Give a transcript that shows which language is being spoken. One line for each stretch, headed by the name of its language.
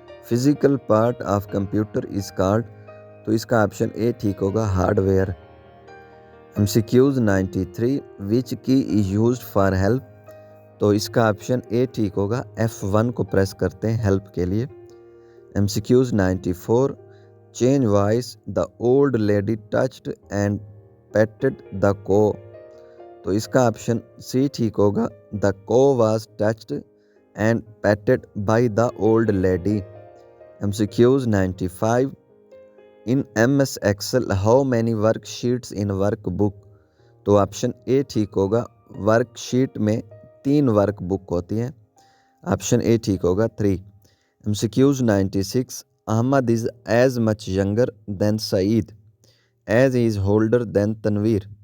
English: Physical part of computer is called.
Urdu: تو اس کا option اے ٹھیک ہوگا ہارڈ ویئر.
English: MCQs 93. Which key is used for help.
Urdu: تو اس کا آپشن اے ٹھیک ہوگا. F1 کو پریس کرتے ہیں ہیلپ کے لیے.
English: MCQs 94. Change voice the old lady touched and patted the cow.
Urdu: تو اس کا آپشن سی ٹھیک ہوگا.
English: The cow was touched and patted by the old lady. MCQs 95. In MS Excel how many worksheets in workbook.
Urdu: تو آپشن اے ٹھیک ہوگا. ورک شیٹ میں 3 ورک بک ہوتی ہیں. آپشن اے ٹھیک ہوگا 3. MCQs 96.
English: Ahmed is as much younger than Saeed as he is older than Tanveer.